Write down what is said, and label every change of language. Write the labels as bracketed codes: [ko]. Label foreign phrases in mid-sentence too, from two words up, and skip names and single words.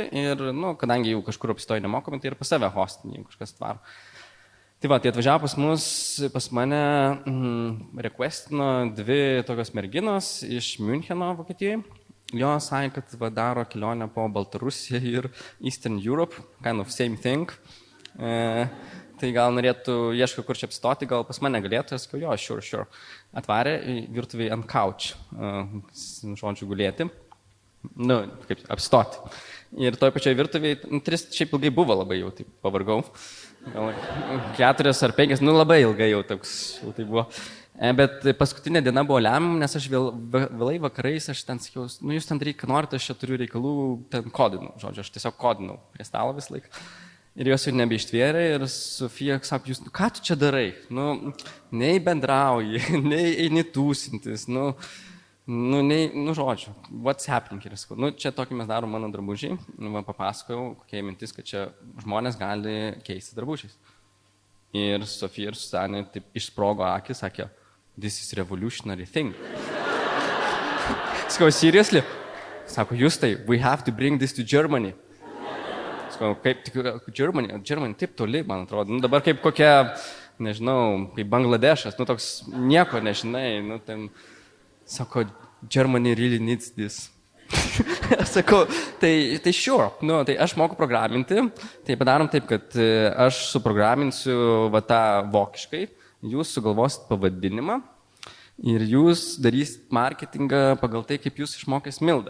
[lt] Ir, kadangi jau kažkur apstoju nemokamai, tai ir pas save hostinį, kažkas tvaro. Tai va, tai atvažiavo pas mane requestino 2 tokios merginos iš Müncheno, Vokietijoje. Jo sakė, kad daro kelionę po Baltarusiją ir Eastern Europe, [en] kind of same thing. [lt] Tai gal norėtų, ieško kur čia apstoti, gal pas mane galėtų, aš sakiau, jo, sure. Atvarė virtuvėje ant couch, žodžiu, gulėti, kaip apstoti. Ir toj pačioj virtuvėje, 3 šiaip ilgai buvo labai jau, taip pavargau, gal 4 ar 5, labai ilgai jau toks, jau tai buvo. Bet paskutinė diena buvo lemiama, nes aš vėlai vakarais, aš ten sakiau, jūs ten daryk, ką norite, aš čia turiu reikalų, ten kodinau, žodžiu, aš tiesiog kodinau prie stalo visą laiką. ir jos jau nebeištvėrė ir Sofija sako, jūs, ką tu čia darai? Nu, nei bendrauji, nei eini tūsintis, žodžiu, [en] what's happening [lt] ir sakau, čia tokį mes darom mano drabužiai, papasakojau, kokia mintis, kad čia žmonės gali keisti drabužiais. Ir Sofija ir Susanė taip išsprogo akis, sakė, [en] this is revolutionary thing. [lt] Sakau, seriously? Sako, Justai, [en] we have to bring this to Germany. [lt] Sakau, kaip tik Germany taip toli, man atrodo. Dabar kaip kokia, nežinau, kaip Bangladešas, toks nieko nežinai. Sako, [en] Germany really needs this. [lt] Sakau, tai sure, tai aš moku programinti, tai padarom taip, kad aš suprograminsiu tą vokiškai, jūs sugalvosit pavadinimą ir jūs darysit marketingą pagal tai, kaip jūs išmokės Mildą.